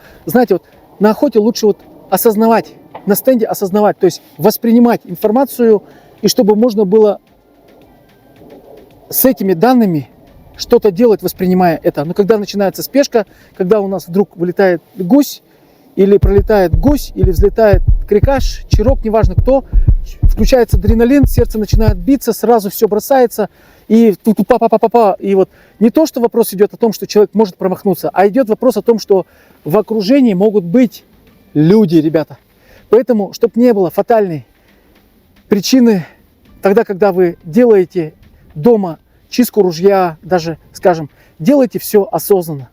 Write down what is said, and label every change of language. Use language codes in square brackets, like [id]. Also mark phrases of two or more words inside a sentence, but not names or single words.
[ru] Знаете, вот на охоте лучше вот осознавать, на стенде осознавать, то есть воспринимать информацию, и чтобы можно было с этими данными что-то делать, воспринимая это. Но когда начинается спешка, когда у нас вдруг вылетает гусь, или пролетает гусь, или взлетает крикаш, чирок, неважно кто, включается адреналин, сердце начинает биться, сразу все бросается, и тут па-па-па-па-па. И вот не то, что вопрос идет о том, что человек может промахнуться, а идет вопрос о том, что в окружении могут быть люди, ребята. Поэтому, чтобы не было фатальной причины, тогда, когда вы делаете дома чистку ружья, даже, скажем, делайте все осознанно.